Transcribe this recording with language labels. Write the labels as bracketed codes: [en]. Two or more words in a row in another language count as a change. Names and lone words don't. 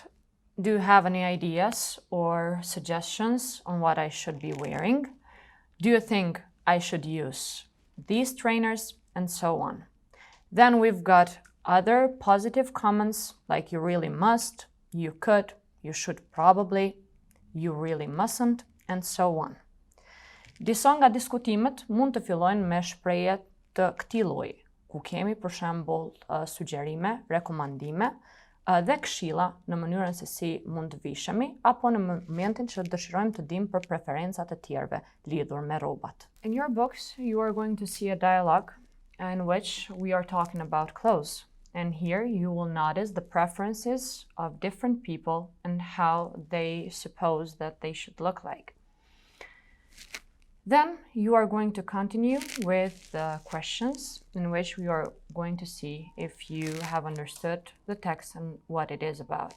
[en] Do you have any ideas or suggestions on what I should be wearing? Do you think I should use these trainers? And so on. Then we've got other positive comments like you really must, you could, you should probably, you really mustn't, and so on. [sq] Disa nga diskutimet mund të fillojnë me shprehje të këtij lloji, ku kemi për shembull sugjerime, rekomandime dhe këshilla në mënyrën se si mund të vishemi apo në momentin që dëshirojmë të dimë për preferencat e tjerëve lidhur me rrobat. [en] In your books, you are going to see a dialogue in which we are talking about clothes. And here you will notice the preferences of different people and how they suppose that they should look like. Then you are going to continue with the questions in which we are going to see if you have understood the text and what it is about.